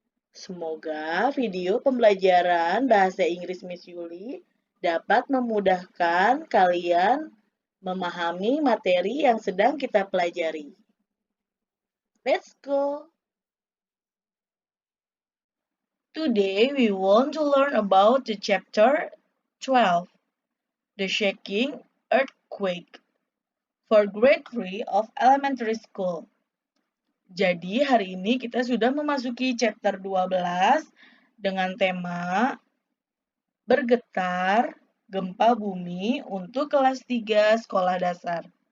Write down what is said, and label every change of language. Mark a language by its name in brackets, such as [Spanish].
[Indonesian] Semoga video pembelajaran bahasa Inggris Miss Yuli dapat memudahkan kalian memahami materi yang sedang kita pelajari. [English] Let's go! Today we want to learn about the chapter 12, The Shaking Earthquake, for grade 3 of elementary school. [Indonesian] Jadi hari ini kita sudah memasuki chapter 12 dengan tema Bergetar Gempa Bumi untuk kelas 3 sekolah dasar.